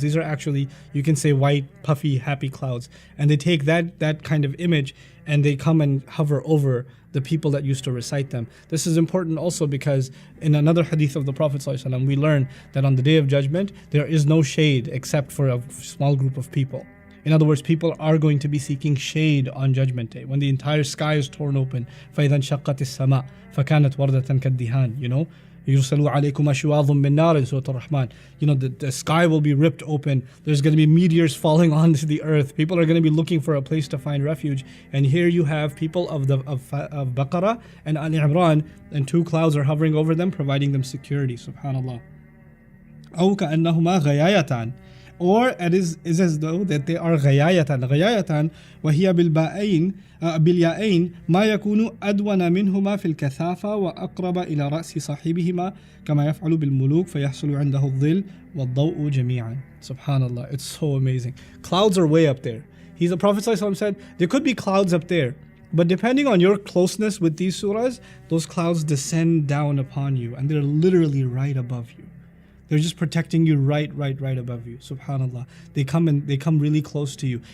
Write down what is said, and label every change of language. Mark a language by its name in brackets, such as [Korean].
[English] These are actually, you can say, white, puffy, happy clouds. And they take that kind of image and they come and hover over the people that used to recite them. This is important also because in another hadith of the Prophet ﷺ, we learn that on the Day of Judgment, there is no shade except for a small group of people. In other words, people are going to be seeking shade on Judgment Day when the entire sky is torn open. [Arabic] فَإِذَا انشَقَّتِ السَّمَاء فَكَانَتْ وَرْدَةً كَالدِّهَانِ يُرْسَلُوا عَلَيْكُمْ أَشْوَاظٌ مِّن نَارٍ [English] in Surah Ar-Rahman. The sky will be ripped open. There's going to be meteors falling onto the earth. People are going to be looking for a place to find refuge. And here you have people of Baqarah and Al-Imran, and two clouds are hovering over them, providing them security. [Arabic] Subhanallah. أو كأنهما غيايتان. [English] Or it is as though that they are غيايتان. [Arabic] غيايتان وهي بالياءين ما يكون أدون منهما في الكثافة وأقرب إلى رأس صاحبهما كما يفعل بالملوك فيحصل عنده الظل والضوء جميعا. [English] Subhanallah, it's so amazing. Clouds are way up there. The Prophet ﷺ said, there could be clouds up there, but depending on your closeness with these surahs, those clouds descend down upon you and they're literally right above you. They're just protecting you right above you. Subhanallah. They come really close to you.